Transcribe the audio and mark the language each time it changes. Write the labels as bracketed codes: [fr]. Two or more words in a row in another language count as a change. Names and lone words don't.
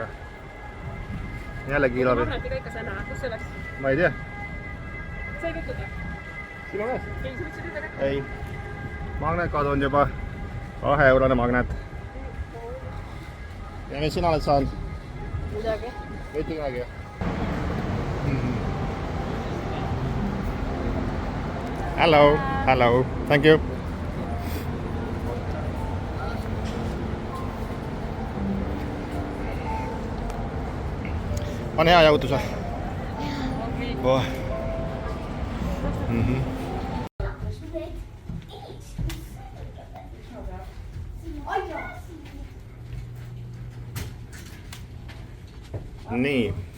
[et] Jälle kilomeetri. Magnetiga ikka sai näha, kus see läks? Ma ei tea. Sai küttuda? Sinu käes? Ei, sa võtsid üldse kätte? Ei. Magnet kadunud juba. 2-eurone magnet. Ja mis sina oled saanud? Midagi. Mitte midagi. [en] Hello, hello, thank you. [et] On hea jahutus või? Oh. Nii.